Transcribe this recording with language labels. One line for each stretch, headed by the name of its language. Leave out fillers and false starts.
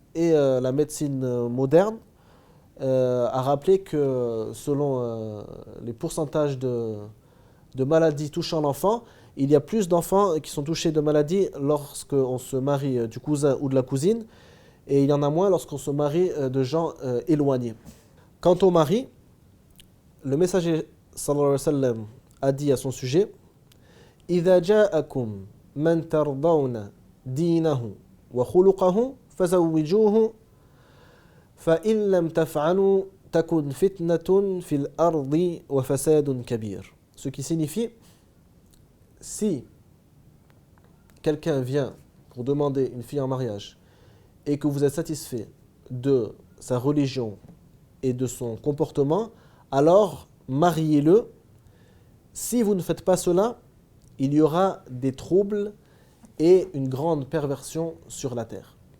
French: Et la médecine moderne a rappelé que selon les pourcentages de maladies touchant l'enfant, il y a plus d'enfants qui sont touchés de maladies lorsqu'on se marie du cousin ou de la cousine, et il y en a moins lorsqu'on se marie de gens éloignés. Quant au mari, le messager sallallahu alayhi wa sallam a dit à son sujet
Arabic: إذا جاءكم من ترضون دينه وخلقه فزوجوه فإن لم تفعلوا تكن فتنة في الأرض وفساد كبير.
French: Ce qui signifie, si quelqu'un vient pour demander une fille en mariage et que vous êtes satisfait de sa religion et de son comportement, alors mariez-le. Si vous ne faites pas cela, il y aura des troubles et une grande perversion sur la terre.